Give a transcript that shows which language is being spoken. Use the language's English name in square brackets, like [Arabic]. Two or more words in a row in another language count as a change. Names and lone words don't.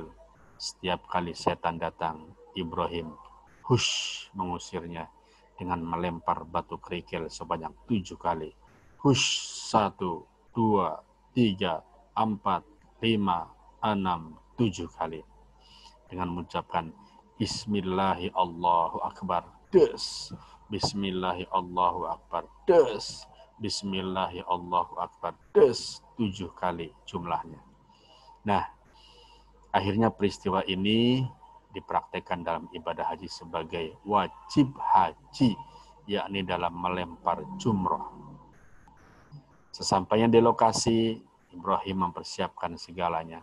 [Indonesian] Setiap kali setan datang, Ibrahim mengusirnya dengan melempar batu kerikil sebanyak 7 kali. 1, 2, 3, 4, 5, 6, 7 kali. Dengan mengucapkan [Arabic] بسم الله الله أكبر. [Indonesian] Des. [Arabic] بسم الله الله أكبر. Des. بسم الله الله أكبر. [Indonesian] Des. 7 kali jumlahnya. Nah, akhirnya peristiwa ini dipraktekkan dalam ibadah haji sebagai wajib haji, yakni dalam melempar jumrah. Sesampainya di lokasi, Ibrahim mempersiapkan segalanya.